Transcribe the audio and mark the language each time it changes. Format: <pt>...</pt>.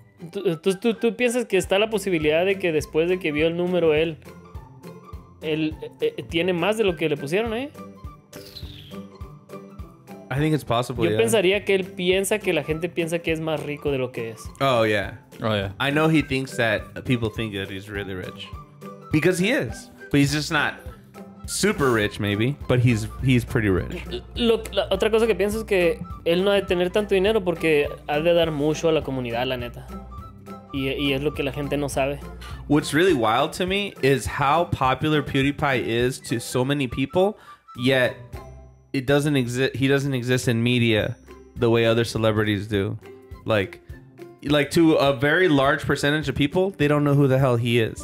<es>Tú piensas que está la posibilidad de que después de que vio el número él tiene más de lo que le pusieron, ¿eh?</es> <en>I think it's possible.</en> <es>Yo pensaría que él piensa que la gente piensa que es más rico de lo que es.</es> <en>Oh yeah. Oh yeah. I know he thinks that people think that he's really rich because he is, but he's just not super rich, maybe. But he's pretty rich.</en> <es>Otra cosa que pienso es que él no ha de tener tanto dinero porque ha de dar mucho a la comunidad, la neta. Y es lo que la gente no sabe.</es> <en>What's really wild to me is how popular PewDiePie is to so many people, yet it doesn't exist. He doesn't exist in media the way other celebrities do. Like to a very large percentage of people, they don't know who the hell he is.</en>